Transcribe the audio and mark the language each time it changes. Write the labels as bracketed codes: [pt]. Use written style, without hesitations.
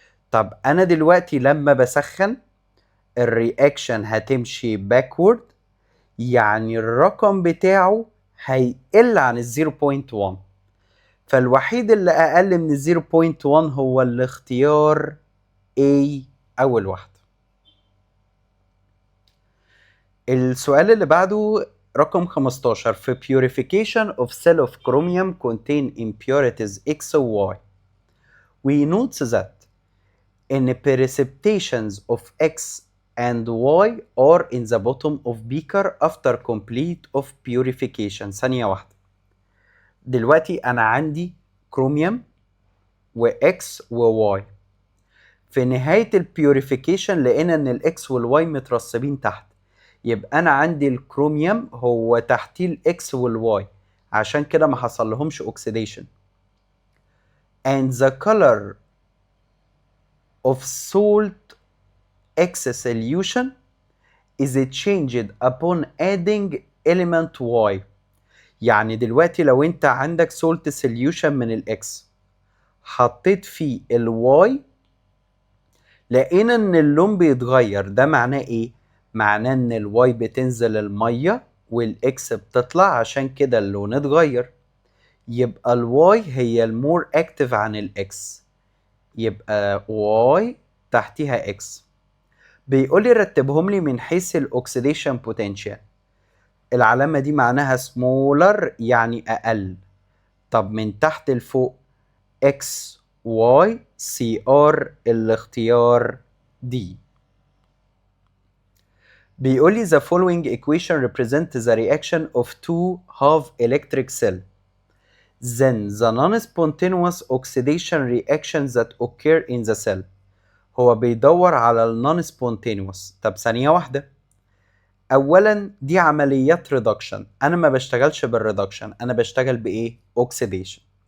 [ar] طب انا دلوقتي لما بسخن الرياكشن هتمشي باكورد، يعني الرقم بتاعه هيقل عن ال 0.1، فالوحيد اللي اقل من ال 0.1 هو الاختيار A اول واحده. السؤال اللي بعده رقم 15 في [en] purification of cell of chromium contain impurities X و Y. We note that in precipitations of X and Y are in the bottom of beaker after complete of purification. [ar] ثانية واحدة، دلوقتي أنا عندي كروميوم و X و Y، في نهاية البيوريفيكيشن لقينا إن ال X وال Y مترسبين تحت، يبقى انا عندي الكروميوم هو تحتيه الاكس والواي، عشان كده ما حصل لهمش اوكسيديشن. [en] and the color of salt X solution is changed upon adding element Y. [ar] يعني دلوقتي لو انت عندك salt solution من الاكس حطيت فيه الواي لقينا ان اللون بيتغير، ده معناه ايه؟ معناه ان الواي بتنزل الميه والاكس بتطلع، عشان كده اللون اتغير. يبقى الواي هي المور اكتف عن الاكس، يبقى واي تحتيها اكس. بيقول لي رتبهم لي من حيث الاكسيديشن بوتنشال، العلامه دي معناها سمولر يعني اقل. طب من تحت لفوق اكس واي سي ار، الاختيار دي. بيقول لي [en] the following equation represents the reaction of two half electric cell, then the non-spontaneous oxidation reactions that occur in the cell. هو بيدور على ال non-spontaneous. [ar] طب ثانية واحدة، اولا دي عمليات ريدكشن، انا ما بشتغلش بالريدكشن، انا بشتغل بايه؟ اوكسيديشن.